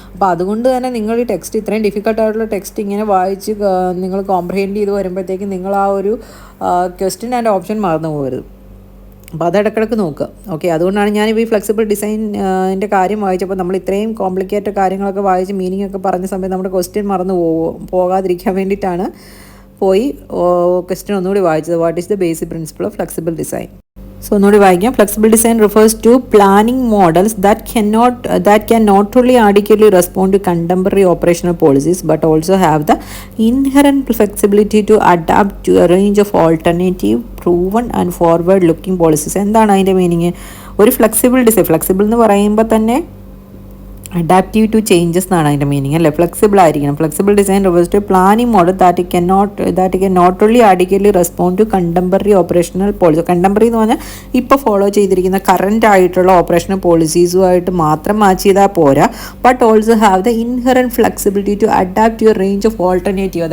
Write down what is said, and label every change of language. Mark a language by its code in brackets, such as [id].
[ml] അപ്പോൾ അതുകൊണ്ട് തന്നെ നിങ്ങൾ ഈ ടെക്സ്റ്റ്, ഇത്രയും ഡിഫിക്കൽട്ടായിട്ടുള്ള ടെക്സ്റ്റ് ഇങ്ങനെ വായിച്ച് നിങ്ങൾ കോംപ്രിഹെൻഡ് ചെയ്ത് വരുമ്പോഴത്തേക്കും നിങ്ങൾ ആ ഒരു ക്വസ്റ്റ്യൻ ആൻഡ് ഓപ്ഷൻ മറന്നു പോകരുത്. അപ്പോൾ അത് ഇടയ്ക്കിടയ്ക്ക് നോക്കുക. ഓക്കെ, അതുകൊണ്ടാണ് ഞാനിപ്പോൾ ഈ ഫ്ലെക്സിബിൾ ഡിസൈനിൻ്റെ കാര്യം വായിച്ചപ്പോൾ നമ്മൾ ഇത്രയും കോംപ്ലിക്കേറ്റഡ് കാര്യങ്ങളൊക്കെ വായിച്ച് മീനിങ് ഒക്കെ പറഞ്ഞ സമയത്ത് നമ്മുടെ ക്വസ്റ്റ്യൻ മറന്നു പോകാതിരിക്കാൻ വേണ്ടിയിട്ടാണ് ക്വസ്റ്റ്യൻ ഒന്നുകൂടി വായിച്ചത്. [en] What is the basic principle of flexible design? [ml] So ഒന്നുകൂടി വായിക്കാം. [en] Flexible design refers to planning models that can not only adequately respond to contemporary operational policies but also have the inherent flexibility to adapt to a range of alternative, proven and forward looking policies. [ml] എന്താണ് അതിൻ്റെ meaning? ഒരു flexible എന്ന് പറയുമ്പോൾ തന്നെ [en] adaptive to changes [ml] എന്നാണ് അതിൻ്റെ meaning അല്ലേ. Flexible ആയിരിക്കണം. [en] Flexible design refers to planning model that can not only adequately respond to contemporary operational policy. [ml] Contemporary എന്ന് പറഞ്ഞാൽ ഇപ്പോൾ ഫോളോ ചെയ്തിരിക്കുന്ന കറൻറ്റ് ആയിട്ടുള്ള ഓപ്പറേഷണൽ പോളിസീസുമായിട്ട് മാത്രം മാച്ച് ചെയ്താൽ പോരാ, [en] But also have the inherent flexibility to adapt your range of alternative.